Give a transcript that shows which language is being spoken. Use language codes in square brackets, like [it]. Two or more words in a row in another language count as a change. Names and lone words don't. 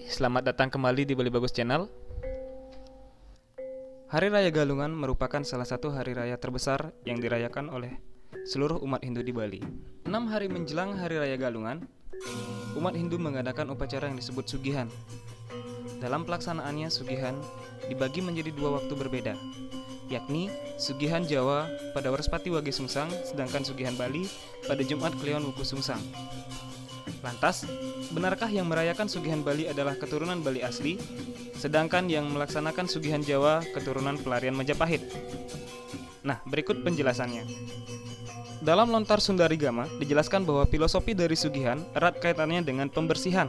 [id] Selamat datang kembali di Bali Bagus Channel. Hari Raya Galungan merupakan salah satu hari raya terbesar yang dirayakan oleh seluruh umat Hindu di Bali. 6 hari menjelang Hari Raya Galungan, umat Hindu mengadakan upacara yang disebut Sugihan. Dalam pelaksanaannya, Sugihan dibagi menjadi dua waktu berbeda, yakni Sugihan Jawa pada Warspati Wage Sungsang, sedangkan Sugihan Bali pada Jumat Kliwon Wuku Sungsang. Lantas, benarkah yang merayakan Sugihan Bali adalah keturunan Bali asli, sedangkan yang melaksanakan Sugihan Jawa keturunan pelarian Majapahit? Nah, berikut penjelasannya. Dalam Lontar Sundarigama dijelaskan bahwa filosofi dari Sugihan erat kaitannya dengan pembersihan.